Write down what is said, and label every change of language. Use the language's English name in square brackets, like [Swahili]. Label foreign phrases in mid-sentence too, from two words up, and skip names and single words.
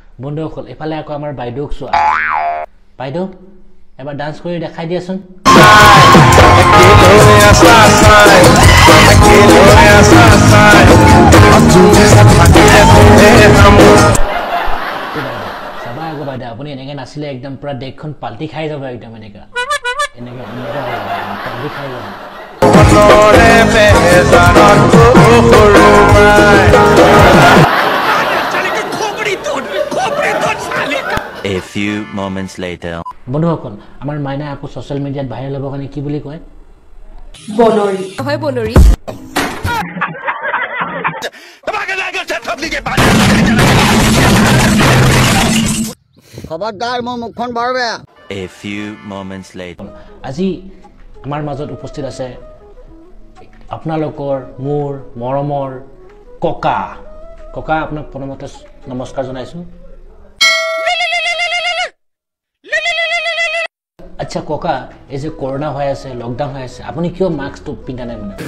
[Assamese] বন্ধুসকল এফালে আকৌ আমাৰ বাইদেউক চোৱা বাইদেউ এবাৰ ডান্স কৰি দেখাই দিয়াচোন চাবা আকৌ বাইদেউ আপুনি এনেকৈ নাছিলে একদম পুৰা দেশখন পাল্টি খাই যাব একদম এনেকৈ পাল্টি খাই যাব [English] A few moments later. [Assamese] বন্ধুসকল আমাৰ মাইনা আকৌ [English] social media-ত [Assamese] ভাইৰেল হ'ব কাৰণে কি বুলি কয় বনৰি হয় বনৰি খবৰদাৰ মোৰ মুখখন বৰ বেয়া [English] A few moments later. [Assamese] আজি আমাৰ মাজত উপস্থিত আছে আপোনালোকৰ মোৰ মৰমৰ ককা ককা আপোনাক প্ৰথমতে নমস্কাৰ জনাইছো আচ্ছা ককা এই যে কৰোনা হৈ আছে লকডাউন হৈ আছে আপুনি কিয় মাস্কটো পিন্ধা নাই মানে